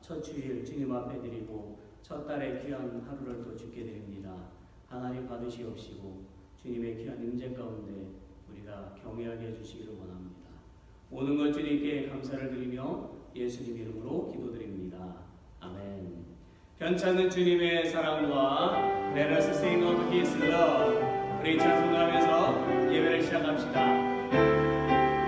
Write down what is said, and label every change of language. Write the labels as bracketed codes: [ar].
[ko] 첫 주일 주님 앞에 드리고 첫 달의 귀한 하루를 또 주께 드립니다. 하나님 받으시옵시고 주님의 귀한 임재 가운데 우리가 경외하게 해주시기를 원합니다. 모든 것 주님께 감사를 드리며 예수님 이름으로 기도드립니다. 아멘. 변찮는 주님의 사랑과 [en] Let us sing of His love. [ko] 우리 찬송하면서 예배를 시작합시다.